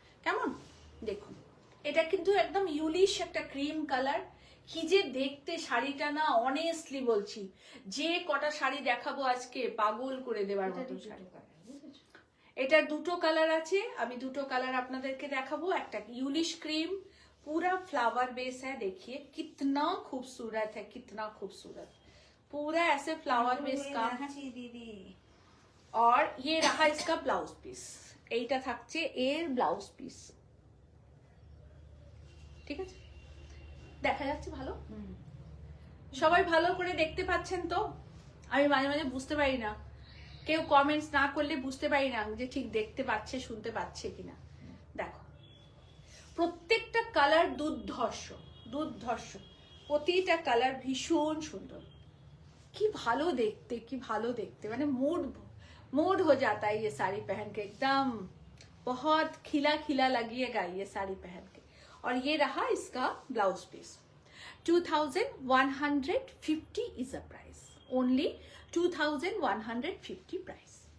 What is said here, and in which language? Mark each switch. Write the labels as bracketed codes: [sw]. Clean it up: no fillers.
[bn] কেমন দেখুন, এটা কিন্তু একদম ইউলিশ একটা ক্রিম কালার। কি যে দেখতে শাড়িটা না, অনেস্টলি বলছি, যে কটা শাড়ি দেখাবো আজকে পাগল করে দেওয়ার মতো শাড়ি। এটার দুটো কালার আছে, আমি দুটো কালার আপনাদেরকে দেখাবো। একটা ইউলিশ ক্রিম, [hi] पूरा फ्लावर बेस है, देखिए कितना खूबसूरत है, कितना खूबसूरत, पूरा ऐसे फ्लावर बेस काम है। दीदी और ये रहा इसका ब्लाउज पीस, [bn] এইটা থাকছে এর ব্লাউজ পিস। ঠিক আছে, দেখা যাচ্ছে ভালো? সবাই ভালো করে দেখতে পাচ্ছেন তো? আমি মাঝে মাঝে বুঝতে পারি না, কেউ কমেন্টস না করলে বুঝতে পারি না যে ঠিক দেখতে পাচ্ছে শুনতে পাচ্ছে কিনা। দেখো প্রত্যেকটা কালার দুর্ধর্ষ, দুর্ধর্ষ, প্রতিটা কালার ভীষণ সুন্দর। [hi] की भालो देखते मैंने मूड हो जाता है ये साड़ी पहन के, एकदम बहुत खिला खिला लगेगा ये साड़ी पहन के। और ये रहा इसका blouse piece. [en] 2150 is a price, only 2150 price.